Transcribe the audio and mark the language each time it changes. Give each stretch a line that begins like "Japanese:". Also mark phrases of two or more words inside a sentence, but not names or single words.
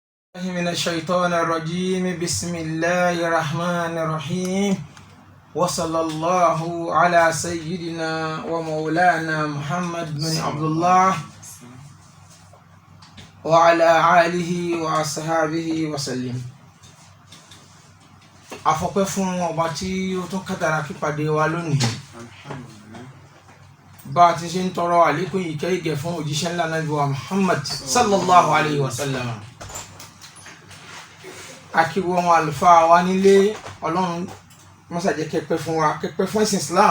Arabic: من الشيطان الرجيم بسم الله الرحمن الرحيم وصلى الله على سيدنا ومولانا محمد بن عبد الله وعلى آله وأصحابه وسلم.
Yoruba: Afọ́pẹ́ fún ọba tí ó tún kádàrá kípàdé wa lónìí. Bá a ti ṣe ń tọrọ àlékún ìkẹ́ ìgẹ̀ fún òjíṣẹ́ ńlá Nábì wa Muhammad
Arabic: صلى الله عليه وسلم.
Yoruba: Akíwọ́ wọn àlùfáà wa nílé Ọlọ́run mọ́sàjẹ́ kẹ́pẹ́ fún wa, kẹ́pẹ́ fún ẹ̀sìn Islam.